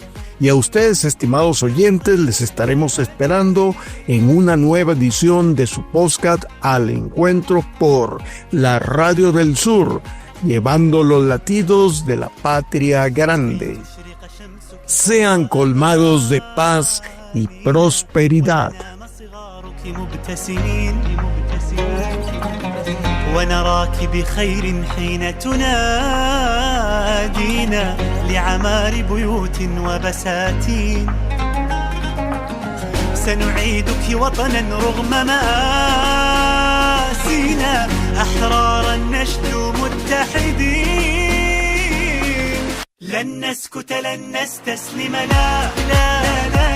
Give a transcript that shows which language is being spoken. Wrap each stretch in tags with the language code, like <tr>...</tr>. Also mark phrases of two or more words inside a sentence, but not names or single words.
<es>Y a ustedes, estimados oyentes, les estaremos esperando en una nueva edición de su podcast Al Encuentro por la Radio del Sur, llevando los latidos de la patria grande. Sean colmados de paz y prosperidad.</es> <ar>ونراك بخير حين تنادينا لعمار بيوت وبساتين سنعيدك وطنا رغم مآسينا أحرارا نشدو متحدين لن نسكت لن نستسلم لا لا لا</ar>